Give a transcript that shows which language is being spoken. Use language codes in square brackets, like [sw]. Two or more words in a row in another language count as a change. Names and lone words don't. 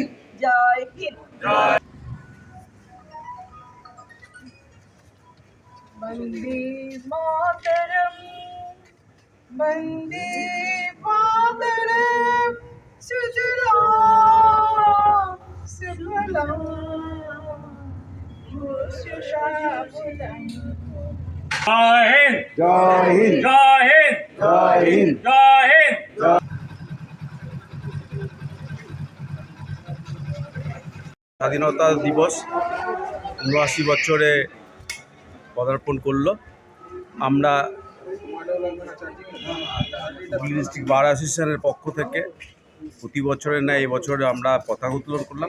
[hi] जय हिंद [sa] वंदे मातरम वंदे मातरम सुजलाम सुफलाम सुशाबुलम। [hi] जय हिंद जय हिंद जय हिंद जय हिंद [bn] স্বাধীনতা দিবস ৭৯ বছরে পদার্পণ করলো। আমরা হুগলি ডিস্ট্রিক্ট বার অ্যাসোসিয়েশনের পক্ষ থেকে প্রতি বছরের ন্যায় এবছরে আমরা পতাকা উত্তোলন করলাম।